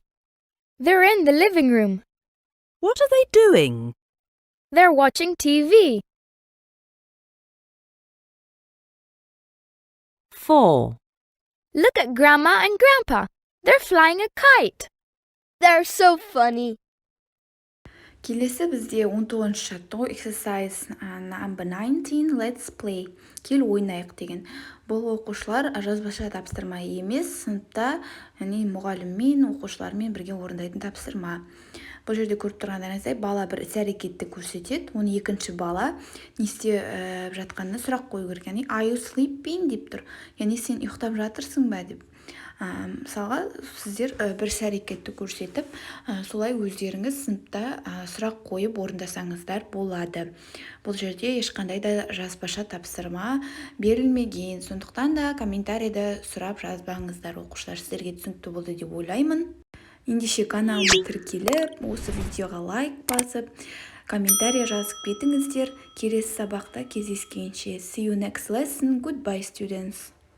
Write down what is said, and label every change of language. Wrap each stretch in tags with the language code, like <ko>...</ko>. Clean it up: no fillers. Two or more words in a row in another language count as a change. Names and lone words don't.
<en>They're in the living room. What are they doing? They're watching TV. 4. Look at Grandma and Grandpa. They're flying a kite. They're so funny.</en> <kk>Келесі бізде 19-ші жаттығу</kk> <en>exercise number 19, let's play.</en> <kk>Кел ойнайық деген. Бұл оқушылар жазбаша тапсырма емес, сыныпта мұғаліммен, оқушылармен бірге орындайтын тапсырма. Бұл жерде көріп тұрғандарыңыздай бала бір іс-әрекетті көрсетеді, оны екінші бала не істеп жатқанына сұрақ қою керек. Яғни</kk> <en>are you sleeping</en> <kk>деп тұр. Яғни сен ұйықтап жатырсың ба деп. Мысалға сіздер бір іс-әрекетті көрсетіп, солай өздеріңіз сыныпта сұрақ қойып орындасаңыздар болады. Бұл жерде ешқандай да жазбаша тапсырма берілмеген, сондықтан да комментарийда сұрап жазбаңыздар. Оқушылар сіздерге түсінікті болды деп ойлаймын. Ендеше каналыма тіркеліп, осы видеоға лайк басып, комментарий жазып кетіңіздер. Келесі сабақта кездескенше.</kk> <en>See you next lesson. Goodbye, students.</en>